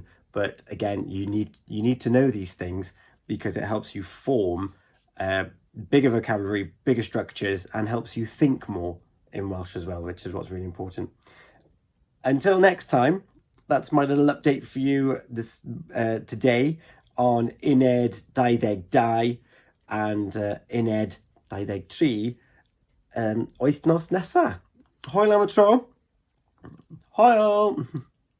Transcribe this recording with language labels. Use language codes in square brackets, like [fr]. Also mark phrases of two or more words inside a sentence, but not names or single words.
[en] But again, you need to know these things, because it helps you form bigger vocabulary, bigger structures, and helps you think more in Welsh as well, which is what's really important. Until next time, that's my little update for you this today on Uned 22 and Uned 23 [cy] wythnos nesa. Hwyl am y tro. Hwyl!